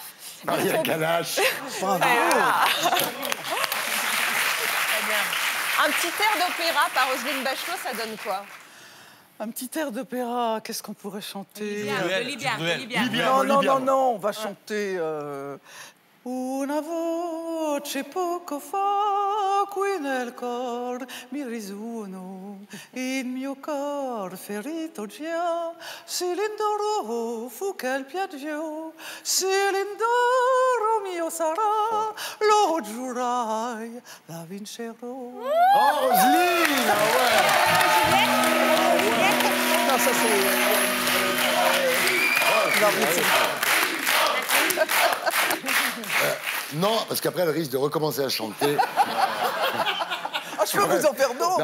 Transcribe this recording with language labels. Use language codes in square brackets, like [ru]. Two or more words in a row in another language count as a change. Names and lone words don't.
[fr] Maria Kalash. Bravo. Un petit air d'opéra par Roselyne Bachelot, ça donne quoi? Un petit air d'opéra, qu'est-ce qu'on pourrait chanter? Libia. Non, on va chanter... [it] Una voce poco fa qui nel cor mi risuono, il mio cor ferito già, se l'indoro fu quel piaggio, se l'indoro mio sarà, lo giurai, la vincerò. [fr] Oh, Roselyne! Non, ça Non, parce qu'après, elle risque de recommencer à chanter. Je peux vous en faire d'autres.